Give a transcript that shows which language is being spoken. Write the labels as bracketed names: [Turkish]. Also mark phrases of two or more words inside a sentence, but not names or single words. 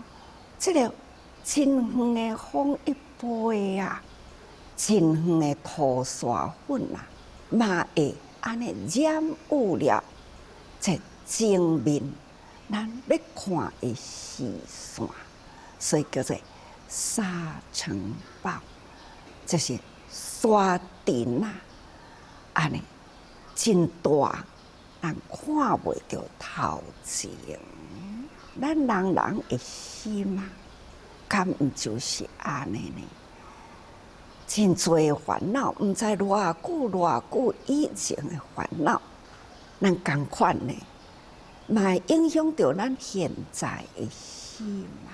[Min Nan Chinese] 这个真远的风一吹啊，真远的土沙粉啊，嘛会安尼染污了这前面咱要看的视线，所以叫做沙尘暴，就是沙尘啊，安尼真大，咱看袂到头前。咱人的心啊，敢毋就是安尼呢？真多烦恼，毋知偌久以前的烦恼，咱共款呢，嘛会影响到咱现在的心啊。